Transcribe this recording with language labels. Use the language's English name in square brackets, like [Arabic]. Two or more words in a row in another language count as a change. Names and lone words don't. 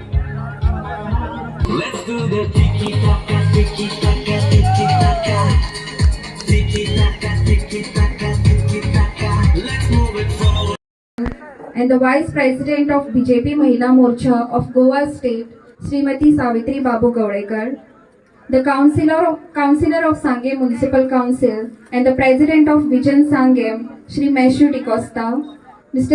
[English] Let's do the tiki-taka, tiki-taka, tiki-taka. Tiki-taka, tiki-taka, tiki-taka. Let's move it forward. And the Vice President of BJP Mahila Morcha of Goa State, Srimati Savitri Babu Gaudekar, the Councillor of Sangam Municipal Council, and the President of Vision Sangam, Shri Meshu D'Costa, Mr.